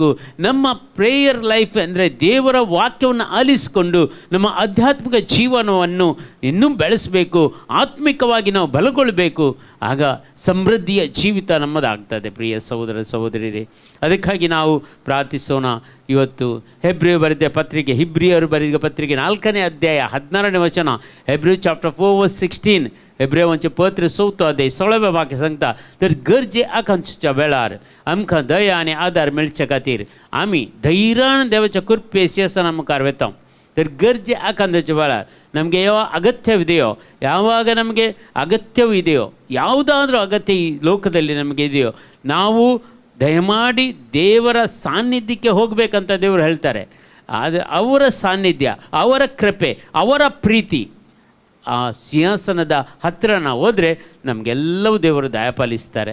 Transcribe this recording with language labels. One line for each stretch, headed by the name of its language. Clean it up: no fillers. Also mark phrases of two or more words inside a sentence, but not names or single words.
Kannada: ನಮ್ಮ
English: prayer life
Kannada: ಅಂದರೆ ದೇವರ ವಾಕ್ಯವನ್ನು ಆಲಿಸಿಕೊಂಡು ನಮ್ಮ ಆಧ್ಯಾತ್ಮಿಕ ಜೀವನವನ್ನು ಇನ್ನೂ ಬೆಳೆಸಬೇಕು, ಆತ್ಮಿಕವಾಗಿ ನಾವು ಬಲಗೊಳ್ಳಬೇಕು. ಆಗ ಸಮೃದ್ಧಿಯ ಜೀವಿತ ನಮ್ಮದಾಗ್ತದೆ ಪ್ರಿಯ ಸಹೋದರ ಸಹೋದರಿಯರೇ. ಅದಕ್ಕಾಗಿ ನಾವು ಪ್ರಾರ್ಥಿಸೋಣ. ಇವತ್ತು ಹೆಬ್ರಿಯರು ಬರೆದ ಪತ್ರಿಕೆ 4ನೇ ಅಧ್ಯಾಯ 16ನೇ ವಚನ,
English: Hebrews chapter 4 verse 16,
Konkani: हेब्रेवांचे पत्र 4 अध्याय 16वें वाक्य सांगता. तर गरजे आकांक्षेच्या वेळार आमकां दया आनी आदार मेळचे खातीर आमी धैर्यान देवाच्या कृपेस येसन आमकां वेता. तर गरजे ಆಕಾಂಕ್ಷೆಯ वेळार
Kannada: ನಮಗೆ ಯಾವ ಅಗತ್ಯವಿದೆಯೋ, ಯಾವಾಗ ನಮಗೆ ಅಗತ್ಯವಿದೆಯೋ, ಯಾವುದಾದ್ರೂ ಅಗತ್ಯ ಈ ಲೋಕದಲ್ಲಿ ನಮಗೆ ಇದೆಯೋ, ನಾವು ದಯಮಾಡಿ ದೇವರ ಸಾನ್ನಿಧ್ಯಕ್ಕೆ ಹೋಗಬೇಕಂತ ದೇವರು ಹೇಳ್ತಾರೆ. ಅದು ಅವರ ಸಾನ್ನಿಧ್ಯ, ಅವರ ಕೃಪೆ, ಅವರ ಪ್ರೀತಿ, ಆ ಸಿಂಹಾಸನದ ಹತ್ತಿರ ನಾವು ಹೋದರೆ ನಮಗೆಲ್ಲವೂ ದೇವರು ದಯಪಾಲಿಸ್ತಾರೆ.